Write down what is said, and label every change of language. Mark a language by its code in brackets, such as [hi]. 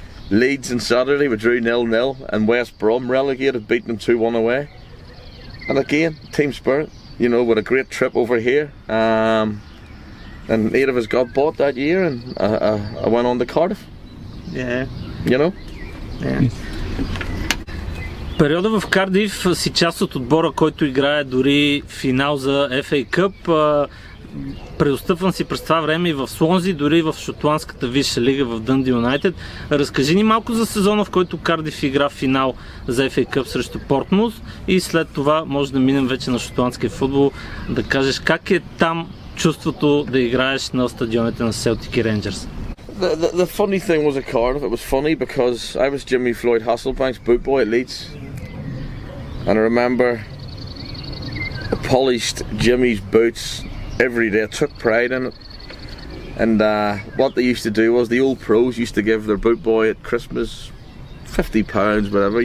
[en] Leeds on Saturday, we drew 0-0, and West Brom, relegated, beat them 2-1 away. And again, team spirit, you know, with a great trip over here. And 8 of us got bought that year, and I went on to Cardiff. Yeah. You know? Yeah. [bg] Периода в Кардиф си част от отбора, който играе дори финал за FA Cup. Преотстъпвам си през това време и в Слонзи, дори в шотландската висша лига в Дънди Юнайтед. Разкажи ни малко за сезона, в който Кардиф игра финал за FA Cup срещу Портмут, и след това може да минем вече на шотландския футбол, да кажеш как е там чувството да играеш на стадионите на Селтик и Рейнджърс. [en] The funny thing was at Cardiff, it was funny because I was Jimmy Floyd Hasselbank's boot boy at Leeds, and I remember I polished Jimmy's boots every day. I took pride in it, and what they used to do was the old pros used to give their boot boy at Christmas £50, whatever.